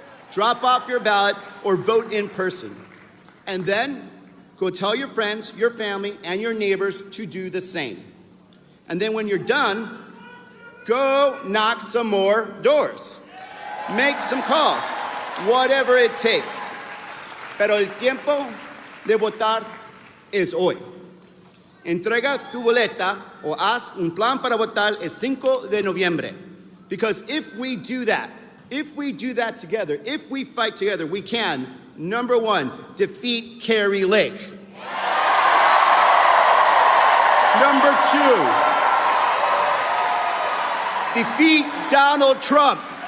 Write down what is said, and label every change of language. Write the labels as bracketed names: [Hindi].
[English] Drop off your ballot or vote in person. And then go tell your friends, your family, and your neighbors to do the same. And then when you're done, go knock some more doors. Make some calls, whatever it takes. [Spanish] Pero el tiempo de votar es hoy. Entrega tu boleta o haz un plan para votar el 5 de noviembre. [English] Because if we do that together, if we fight together, we can, number 1, defeat Kari Lake. Number 2, defeat Donald Trump.